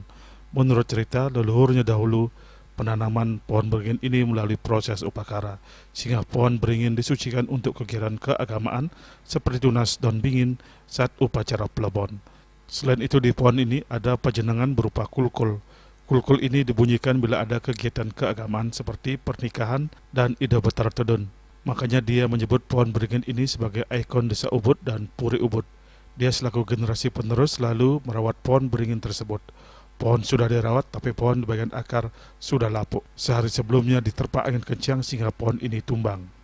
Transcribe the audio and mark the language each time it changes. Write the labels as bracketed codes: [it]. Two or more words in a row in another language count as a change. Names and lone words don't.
[id] Menurut cerita, leluhurnya dahulu penanaman pohon beringin ini melalui proses upakara, sehingga pohon beringin disucikan untuk kegiatan keagamaan seperti tunas daun bingin saat upacara plebon. Selain itu, di pohon ini ada pajenengan berupa kulkul. Kulkul ini dibunyikan bila ada kegiatan keagamaan seperti pernikahan dan [ban] ida betar tedun. [id] Makanya dia menyebut pohon beringin ini sebagai ikon desa Ubud dan Puri Ubud. Dia selaku generasi penerus lalu merawat pohon beringin tersebut. Pohon sudah dirawat tapi pohon di bagian akar sudah lapuk. Sehari sebelumnya diterpa angin kencang sehingga pohon ini tumbang.